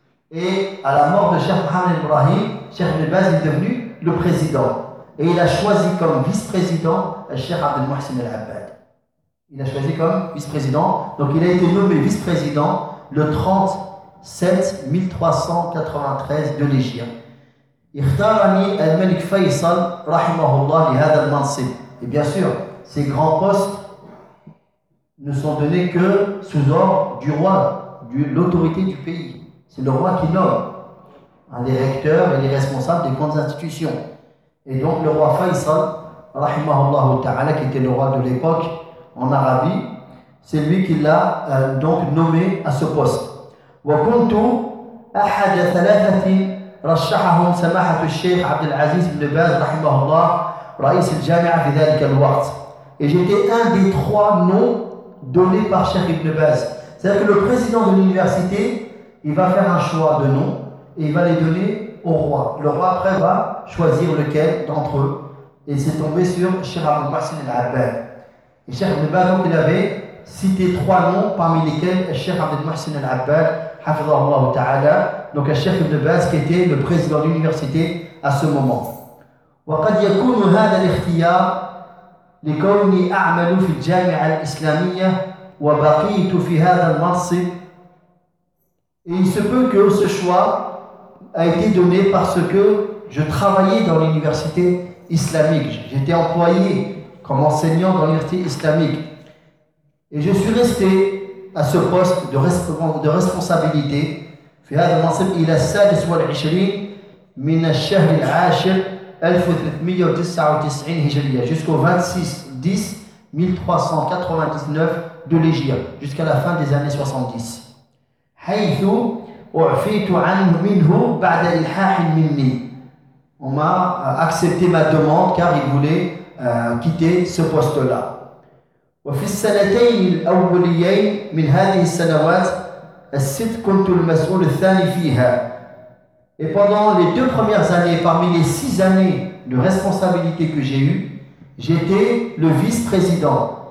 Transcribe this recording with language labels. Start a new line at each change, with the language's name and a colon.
French: Et à la mort de Cheikh Mohammed Ibrahim, Cheikh Ibn Baz est devenu le président. Et il a choisi comme vice-président le Cheikh Abdel Mohsin Al-Abbad. Donc il a été nommé vice-président le 30-7-1393 de l'Égypte.
Arabic: اختارني الملك فيصل رحمه الله لهذا المنصب.
French: Et bien sûr, ces grands postes ne sont donnés que sous ordre du roi, de l'autorité du pays. C'est le roi qui nomme les recteurs et les responsables des grandes institutions. Et donc le roi Faisal
Arabic: رحمه الله تعالى,
French: qui était le roi de l'époque en Arabie, c'est lui qui l'a donc nommé à ce poste.
Arabic: وكنت أحد ثلاثة رشحهم سماحة الشيخ عبد العزيز بن باز رحمه الله رئيس الجامعة في ذلك الوقت.
French: Et j'étais un des trois noms donnés par Cheikh Ibn Baz. C'est-à-dire que le président de l'université, il va faire un choix de noms et il va les donner au roi. Le roi après va choisir lequel d'entre eux. Et c'est tombé sur Cheikh Abdel Mohsin Al-Abbad. Et Cheikh Ibn Baz, donc, il avait cité trois noms parmi lesquels Cheikh Abdel Mohsin Al-Abbad, Hafidhahullah Ta'ala. Donc Cheikh Ibn Baz qui était le président de l'université à ce moment.
Arabic: وقد يكون هذا الاختيار لكوني أعمل في الجامعة الإسلامية وبقيت في هذا المنصب.
French: Et il se peut que ce choix a été donné parce que je travaillais dans l'université islamique. J'étais employé comme enseignant dans l'université islamique et je suis resté à ce poste de responsabilité.
Arabic: في هذا المنصب إلى 26 من الشهر العاشر 1399 هجرية
French: jusqu'au 26-10-1399 de l'Hégire jusqu'à la fin des années 70.
Arabic: حيث أعفيت عنه منه بعد إلحاح مني.
French: On m'a accepté ma demande car il voulait quitter ce poste-là.
Arabic: وفي السنتين الأوليين من هذه السنوات
French: Et pendant les deux premières années, parmi les six années de responsabilité que j'ai eues, j'étais le vice-président.